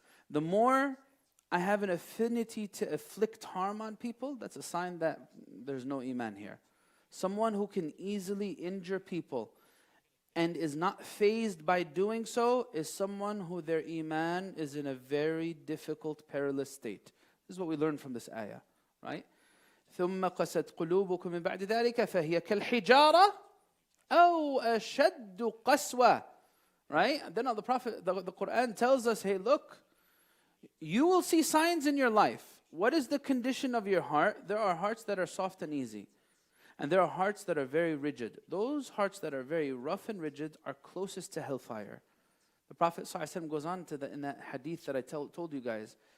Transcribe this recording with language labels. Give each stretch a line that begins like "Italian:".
English: The more I have an affinity to afflict harm on people, that's a sign that there's no Iman here. Someone who can easily injure people and is not fazed by doing so is someone who their Iman is in a very difficult, perilous state. This is what we learn from this ayah, right?
Arabic: ثُمَّ قَسَتْ قُلُوبُكُم مِّن بَعْدِ ذَلِكَ فَهِيَ كَالْحِجَارَةِ أو أشد قسوة.
English: Right? And then the Prophet, the Quran tells us, hey, look, you will see signs in your life. What is the condition of your heart? There are hearts that are soft and easy. And there are hearts that are very rigid. Those hearts that are very rough and rigid are closest to hellfire. The Prophet ﷺ goes on to in that hadith that I told you guys,